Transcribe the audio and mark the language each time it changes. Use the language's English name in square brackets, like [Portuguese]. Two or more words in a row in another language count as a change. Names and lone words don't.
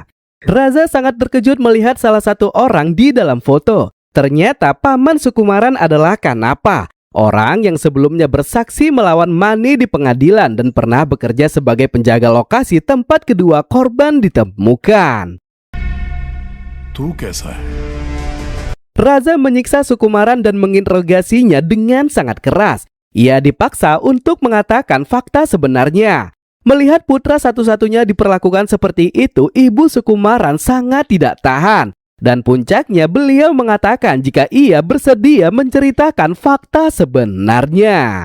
[Indonesian] Raza sangat terkejut melihat salah satu orang di dalam foto. Ternyata paman Sukumaran adalah Kanapa, orang yang sebelumnya bersaksi melawan Mani di pengadilan dan pernah bekerja sebagai penjaga lokasi tempat kedua korban ditemukan. [Hindi] तू कैसा है? [Indonesian] Raza menyiksa Sukumaran dan menginterogasinya dengan sangat keras. Ia dipaksa untuk mengatakan fakta sebenarnya. Melihat putra satu-satunya diperlakukan seperti itu, ibu Sukumaran sangat tidak tahan. Dan puncaknya beliau mengatakan jika ia bersedia menceritakan fakta sebenarnya.